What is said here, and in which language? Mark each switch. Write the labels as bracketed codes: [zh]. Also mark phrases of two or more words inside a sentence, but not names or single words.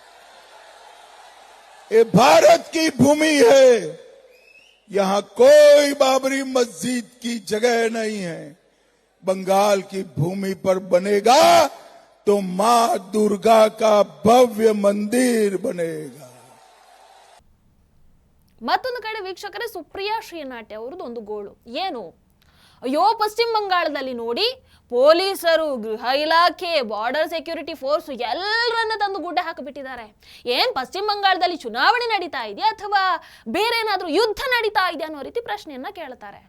[hi] ये भारत की भूमि है, यहां कोई बाबरी मस्जिद की जगह नहीं है. बंगाल की भूमि पर बनेगा तो मां दुर्गा का भव्य मंदिर बनेगा. [kn] ಮತ್ತೊಂದು ಕಡೆ ವೀಕ್ಷಕರೇ, ಸುಪ್ರಿಯಾ ಶ್ರೀನಾಟ್ಯ ಅವರದ್ದು ಒಂದು ಗೋಳು ಏನು, ಅಯ್ಯೋ ಪಶ್ಚಿಮ ಬಂಗಾಳದಲ್ಲಿ ನೋಡಿ ಪೊಲೀಸರು, ಗೃಹ ಇಲಾಖೆ, ಬಾರ್ಡರ್ ಸೆಕ್ಯೂರಿಟಿ ಫೋರ್ಸ್ ಎಲ್ಲರನ್ನ ತಂದು ಗುಡ್ಡೆ ಹಾಕಿಬಿಟ್ಟಿದ್ದಾರೆ. ಏನ್ ಪಶ್ಚಿಮ ಬಂಗಾಳದಲ್ಲಿ ಚುನಾವಣೆ ನಡೀತಾ ಇದೆಯಾ ಅಥವಾ ಬೇರೆ ಏನಾದ್ರೂ ಯುದ್ಧ ನಡೀತಾ ಇದೆಯಾ ಅನ್ನೋ ರೀತಿ ಪ್ರಶ್ನೆಯನ್ನ ಕೇಳ್ತಾರೆ.